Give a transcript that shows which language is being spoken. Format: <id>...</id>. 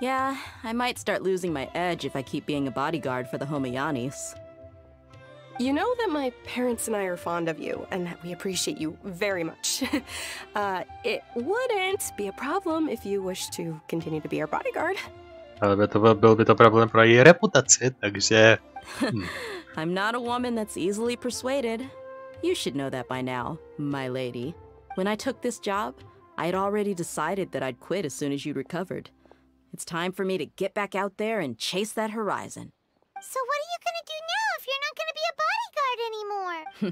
<en>Yeah, I might start losing my edge if I keep being a bodyguard for the Homayanis. You know that my parents and I are fond of you, and that we appreciate you very much. It wouldn't be a problem if you wish to continue to be our bodyguard.</en> <cs>Ale byl by to problém pro její reputaci, takže...</cs> <en>I'm not a woman that's easily persuaded. You should know that by now, my lady. When I took this job, I had already decided that I'd quit as soon as you'd recovered. It's time for me to get back out there and chase that horizon. So what are you gonna do now if you're not gonna be a bodyguard anymore?</en>